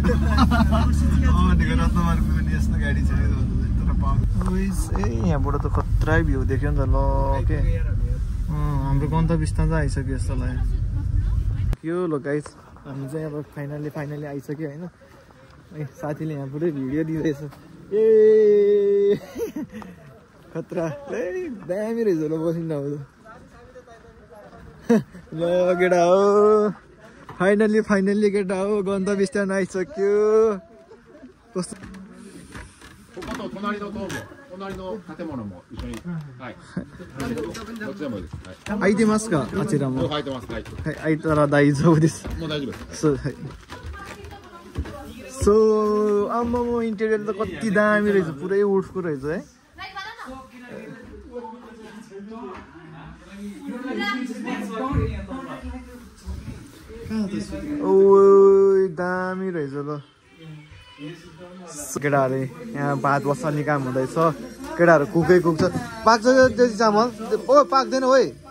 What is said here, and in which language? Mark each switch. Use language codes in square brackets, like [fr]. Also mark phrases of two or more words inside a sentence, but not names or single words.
[ne] रत्नमार्गको पनि यस्तो गाडी छ यहाँबाट त खतरा भ्यू देख्यो नि त ल के हाम्रो गन्तव्य स्थान चाहिँ आइसक्यो जस्तो लाग्यो यो लो गाइस हामी चाहिँ अब फाइनली आइसक्यो होइन साथीले यहाँ पुरै भिडियो दिँदैछ ए खतरा दामी रहेछ ल बसिन्दा हो ल केटा हो फाइनली केटा हो गन्तव्य स्थान आइसक्यो कस्तो [ja] 隣の建物も一緒に。はい。どっちでもいいです。空いてますかあちらも。空いてます。はい。空いたら大丈夫です。もう大丈夫です。そうはい。そうあんまもうインテリアと [ne] कति दामी रहेछ पुरै उठको रहेछ है ओइ दामी रहेछ ल केटाहरु यहाँ भात बसाल्ने काम हुँदैछ केटाहरु कुकै कुक्छ पाक्छ त्यति चामल ओ पाक्दैन ओइ